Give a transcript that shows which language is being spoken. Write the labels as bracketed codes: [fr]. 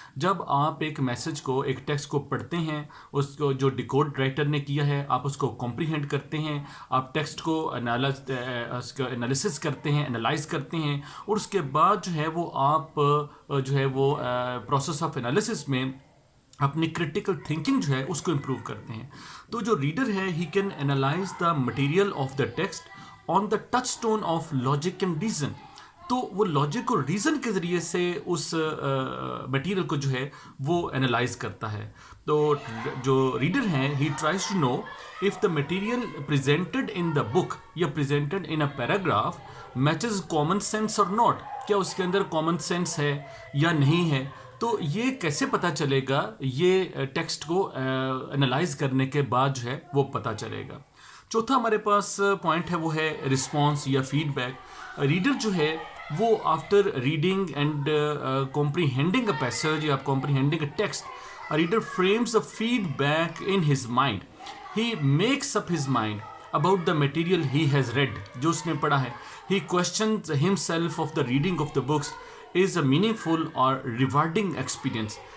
[ur] جب آپ ایک میسج کو، ایک ٹیکسٹ کو پڑھتے ہیں، اس کو جو ڈیکوڈ رائٹر نے کیا ہے، آپ اس کو کمپریہینڈ کرتے ہیں، آپ ٹیکسٹ کو انالیسس کرتے ہیں، انالائز کرتے ہیں، اور اس کے بعد جو ہے وہ آپ جو ہے وہ پروسیس آف انالیسس میں اپنی کریٹیکل تھنکنگ جو ہے اس کو امپروو کرتے ہیں. تو جو ریڈر ہے [en] He can analyse the material of the text on the touchstone of logic and reason. [ur] تو وہ لاجک اور ریزن کے ذریعے سے اس مٹیریل کو جو ہے وہ انالائز کرتا ہے. تو جو ریڈر ہیں [en] he tries to know if the material presented in the book یا presented in a paragraph matches common sense or not, [ur] کیا اس کے اندر common sense ہے یا نہیں ہے. تو یہ کیسے پتہ چلے گا؟ یہ ٹیکسٹ کو انالائز کرنے کے بعد جو ہے وہ پتہ چلے گا. چوتھا ہمارے پاس پوائنٹ ہے وہ ہے رسپانس یا فیڈ بیک. ریڈر جو ہے وہ [en] After reading and comprehending a passage یا comprehending a text, a reader frames a feedback in his mind. He makes up his mind about the material he has read, [ur] جو اس نے پڑھا ہے. [en] He questions himself of the reading of the books is a meaningful or rewarding experience.